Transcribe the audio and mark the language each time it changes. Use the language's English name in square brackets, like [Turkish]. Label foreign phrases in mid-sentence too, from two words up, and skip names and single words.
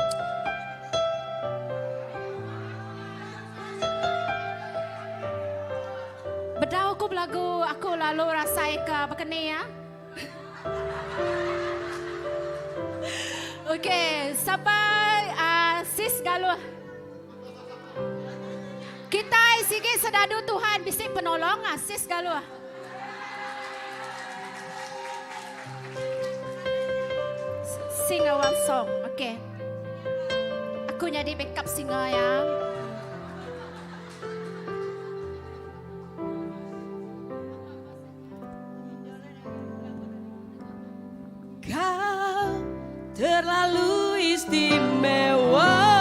[Iban] Bedau aku belagu aku lalu rasai ke bekeni ya. Okey, sampai sis galuh. Kita sige sedadu Tuhan bisik penolong sis galuh. [English] Sing a one song, okay. [Iban] Aku jadi [English] backup singer [Iban] ya. [Malay] Kau terlalu istimewa.